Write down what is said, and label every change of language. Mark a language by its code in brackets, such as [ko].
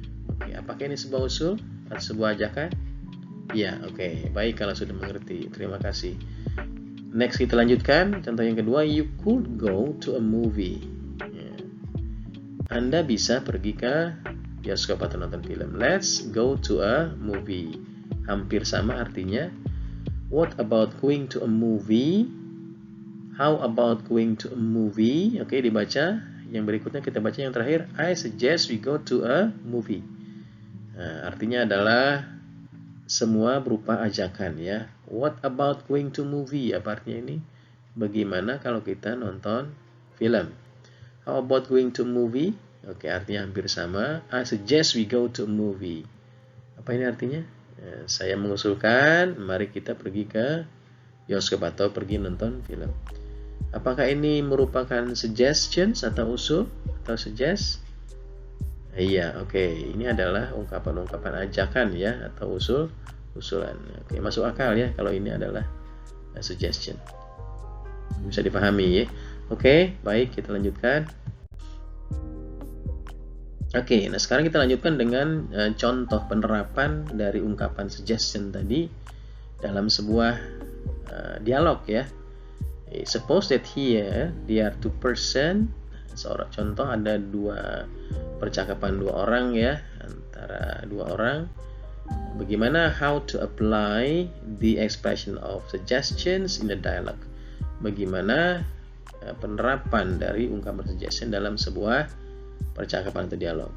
[id] Oke, apakah ini sebuah usul atau sebuah ajakan? Ya, oke. Baik kalau sudah mengerti. Terima kasih. Next kita lanjutkan. Contoh yang kedua, [en] you could go to a movie. Ya. [id] Anda bisa pergi ke bioskop atau nonton film. [en] Let's go to a movie. [id] Hampir sama artinya. [en] What about going to a movie? How about going to a movie? [id] Oke, dibaca. Yang berikutnya kita baca yang terakhir. [en] I suggest we go to a movie. [id] Nah, artinya adalah semua berupa ajakan ya. [en] What about going to movie? [id] Apa artinya ini? Bagaimana kalau kita nonton film? [en] How about going to movie? [id] Oke, artinya hampir sama. [en] I suggest we go to a movie. [id] Apa ini artinya? Saya mengusulkan mari kita pergi ke bioskop atau pergi nonton film. Apakah ini merupakan suggestions atau usul atau suggest? Iya, oke. Ini adalah ungkapan-ungkapan ajakan ya atau usulan. Oke, masuk akal ya kalau ini adalah suggestion. Bisa dipahami ya. Oke, baik kita lanjutkan. Oke, nah sekarang kita lanjutkan dengan contoh penerapan dari ungkapan suggestion tadi dalam sebuah dialog ya. [en] Suppose that here there are two person. [id] Seorang contoh ada percakapan dua orang ya, antara dua orang. Bagaimana [en] how to apply the expression of suggestions in the dialogue? [id] Bagaimana penerapan dari ungkapan suggestion dalam sebuah percakapan atau dialog.